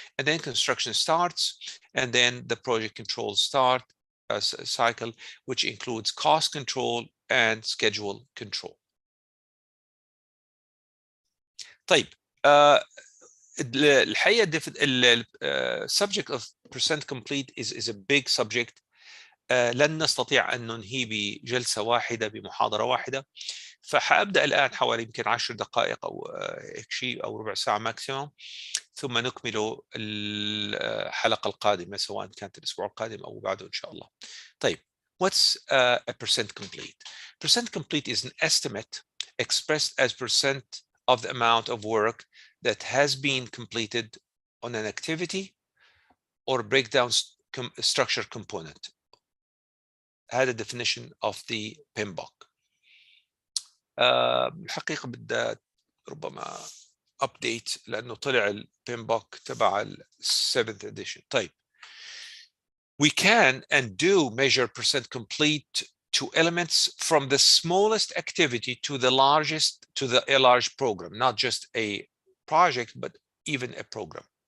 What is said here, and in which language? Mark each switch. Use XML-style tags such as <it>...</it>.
<en>And then construction starts, and then the project control start cycle, which includes cost control and schedule control.</en> <ar>طيب الحقيقة</ar> <en>subject of percent complete is a big subject.</en> <ar>لن نستطيع أن ننهي بجلسة واحدة بمحاضرة واحدة، فحأبدأ الآن حوالي يمكن 10 دقائق أو هيك شيء أو ربع ساعة ماكسيموم، ثم نكمل الحلقة القادمة سواء كانت الأسبوع القادم أو بعده إن شاء الله. طيب</ar> <en>what's a percent complete? Percent complete is an estimate expressed as percent of the amount of work that has been completed on an activity or breakdown structure component.</en> <ar>هذا</ar> <en>definition of the PMBOK.</en> <ar>الحقيقة بدها ربما update لأنه طلع ال PMBOK تبع ال 7th edition. طيب.</ar> <en>We can and do measure percent complete to elements from the smallest activity to the largest, to a large program, not just a project, but even a program.</en>